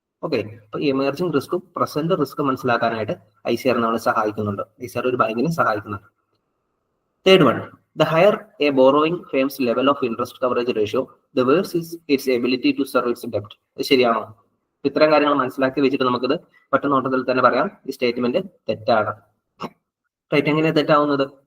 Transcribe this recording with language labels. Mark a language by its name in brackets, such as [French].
[Malayalam] Okay, അപ്പൊ emerging റിസ്ക്കും present risk മനസ്സിലാക്കാനായിട്ട് ICR നമ്മളെ സഹായിക്കുന്നുണ്ട്. ICR ഒരു ബാങ്കിനെ സഹായിക്കുന്നുണ്ട്. [English] Third one, the higher a borrowing firm's level of interest coverage ratio, the worse is its ability to serve its debt. [Malayalam] ഇത് ശരിയാണോ? ഇത്തരം കാര്യങ്ങൾ മനസ്സിലാക്കി വെച്ചിട്ട് നമുക്കിത് ഒറ്റ നോട്ടത്തിൽ തന്നെ പറയാം ഈ സ്റ്റേറ്റ്മെന്റ് തെറ്റാണ്. റൈറ്റ്, എങ്ങനെ തെറ്റാവുന്നത്?